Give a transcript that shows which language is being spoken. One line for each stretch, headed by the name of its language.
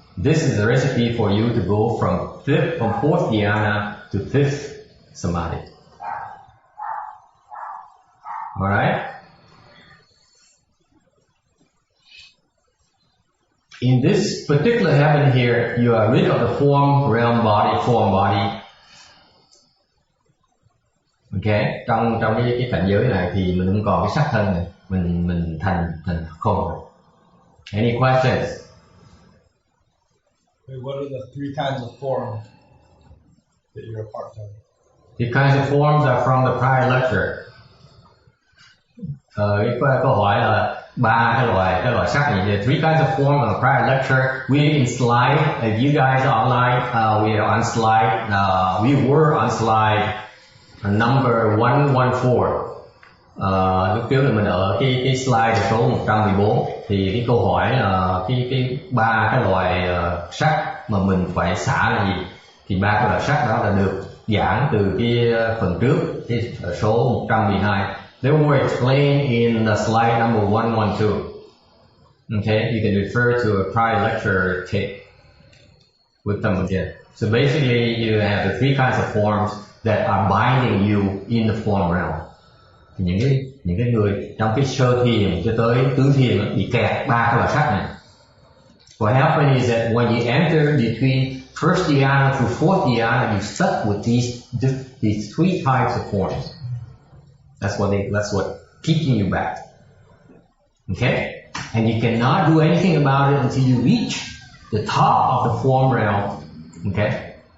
English: This is a recipe for you to go from fourth dhyana to fifth samadhi. All right? In this particular heaven here, you are rid of the form body. Okay?
Vietnamese: Trong cái cảnh giới này thì mình không còn cái sắc thân này, mình thành không rồi.
English: Any questions? What are the three kinds of form that you're a part of? The kinds of forms are from the prior lecture.
Vietnamese: Cái câu hỏi là ba cái loại sắc này.
English: The three kinds of form on the prior lecture. We in slide. If you guys are online, we are on slide. We were on slide number 114.
Vietnamese: Lúc trước là mình ở cái slide số 114. Thì cái câu hỏi là cái ba cái loại sắc mà mình phải xả là gì? Thì ba cái loại sắc đó là được giảng từ cái phần trước, cái số 112.
English: They were explained in the slide number 112. Okay, you can refer to a prior lecture tape with them again. So basically, you have the three kinds of forms that are binding you in the form realm.
Vietnamese: Thì những cái người trong cái sơ thiền cho tới tứ thiền bị kẹt ba cái loại sắc này.
English: What happens is that when you enter between first dhyana to fourth dhyana, you stuck with these three types of forms. That's what keeping you back. Okay? And you cannot do anything about it until you reach the top of the form realm. Okay?